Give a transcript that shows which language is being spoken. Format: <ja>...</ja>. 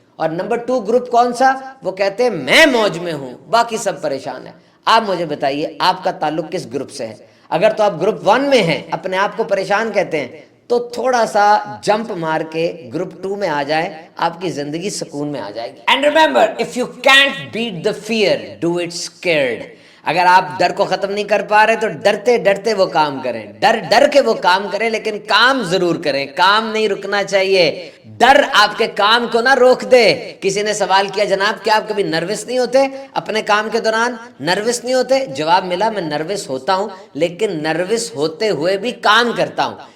<ur>اور number 2 group کون سا؟ وہ کہتے ہیں میں موج میں ہوں, باقی سب پریشان ہیں. آپ مجھے بتائیے آپ کا تعلق کس گروپ سے ہے؟ اگر تو آپ گروپ 1 میں ہیں, اپنے آپ کو پریشان کہتے ہیں, تو تھوڑا سا جمپ مار کے گروپ 2 میں آ جائیں, آپ کی زندگی سکون میں آ جائے گی.</ur> <en>And remember, if you can't beat the fear, do it scared.</en> <ur>اگر آپ ڈر کو ختم نہیں کر پا رہے تو ڈرتے ڈرتے وہ کام کریں, ڈر ڈر کے وہ کام کریں, لیکن کام ضرور کریں. کام نہیں رکنا چاہیے, ڈر آپ کے کام کو نہ روک دے. کسی نے سوال کیا, جناب کیا آپ کبھی نروس نہیں ہوتے اپنے کام کے دوران؟ نروس نہیں ہوتے؟ جواب ملا, میں نروس ہوتا ہوں لیکن نروس ہوتے ہوئے بھی کام کرتا ہوں.</ur>